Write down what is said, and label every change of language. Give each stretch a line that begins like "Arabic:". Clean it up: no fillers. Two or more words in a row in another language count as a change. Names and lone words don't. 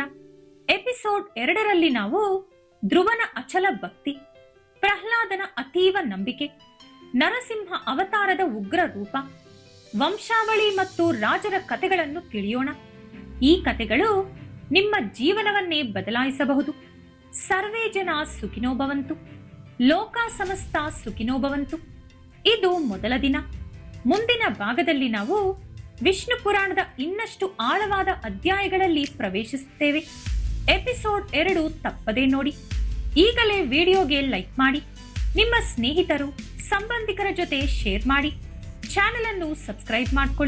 Kannada: ಎಪಿಸೋಡ್ 2ರಲ್ಲಿ ನಾವು ಧ್ರುವನ ಅಚಲ ಭಕ್ತಿ, ಪ್ರಹ್ಲಾದನ ಅತೀವ ನಂಬಿಕೆ, ನರಸಿಂಹ ಅವತಾರದ ಉಗ್ರ ರೂಪ, ವಂಶಾವಳಿ ಮತ್ತು ರಾಜರ ಕಥೆಗಳನ್ನು ತಿಳಿಯೋಣ. ಈ ಕಥೆಗಳು ನಿಮ್ಮ ಜೀವನವನ್ನೇ ಬದಲಾಯಿಸಬಹುದು.
Sanskrit: ಸರ್ವೇ ಜನ ಸುಖಿನೋ ಭವಂತು, ಲೋಕ ಸಮಸ್ತ ಸುಖಿನೋ ಭವಂತು.
Kannada: ಇದು ಮೊದಲ ದಿನ. ಮುಂದಿನ ಭಾಗದಲ್ಲಿ ನಾವು ವಿಷ್ಣು ಪುರಾಣದ ಇನ್ನಷ್ಟು ಆಳವಾದ ಅಧ್ಯಾಯಗಳಲ್ಲಿ ಪ್ರವೇಶಿಸುತ್ತೇವೆ. ಎಪಿಸೋಡ್ 2 ತಪ್ಪದೇ ನೋಡಿ. ಈಗಲೇ ವಿಡಿಯೋಗೆ ಲೈಕ್ ಮಾಡಿ, ನಿಮ್ಮ ಸ್ನೇಹಿತರು ಸಂಬಂಧಿಕರ ಜೊತೆ ಶೇರ್ ಮಾಡಿ, ಚಾನೆಲ್ ಅನ್ನು ಸಬ್ಸ್ಕ್ರೈಬ್ ಮಾಡ್ಕೊಳ್ಳಿ.